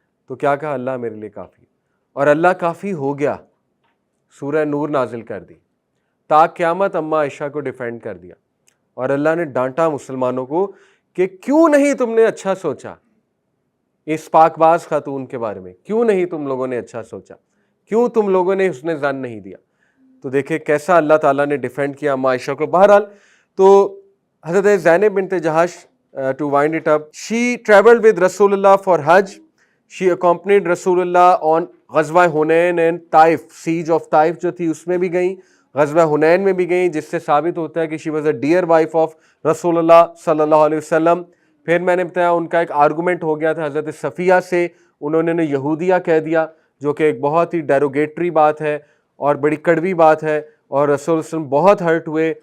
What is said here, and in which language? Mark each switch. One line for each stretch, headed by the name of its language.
Urdu: تو کیا کہا, اللہ میرے لیے کافی ہے. اور اللہ کافی ہو گیا, سورہ نور نازل کر دی, تا قیامت اما عائشہ کو ڈیفینڈ کر دیا. اور اللہ نے ڈانٹا مسلمانوں کو کہ کیوں نہیں تم نے اچھا سوچا اس پاک باز خاتون کے بارے میں, کیوں نہیں تم لوگوں نے اچھا سوچا, کیوں تم لوگوں نے حسن ظن نہیں دیا. تو دیکھیں کیسا اللہ تعالیٰ نے ڈیفینڈ کیا اما عائشہ کو. بہرحال تو
English: حضرت زینب بنت Jahsh, to wind it up, she traveled with Rasulullah for Hajj. She accompanied Rasulullah on غزوہ Hunain and Taif, siege of Taif
Urdu: جو تھی اس میں بھی گئیں,
English: غزوہ حنین میں بھی گئیں,
Urdu: جس سے ثابت ہوتا ہے کہ
English: she was a dear wife of رسول اللہ صلی اللہ علیہ وسلم.
Urdu: پھر میں نے بتایا ان کا ایک آرگومنٹ ہو گیا تھا حضرت صفیہ سے, انہوں نے یہودیہ کہہ دیا, جو کہ ایک بہت ہی ڈیروگیٹری بات ہے اور بڑی کڑوی بات ہے, اور رسول اللہ علیہ وسلم بہت ہرٹ ہوئے.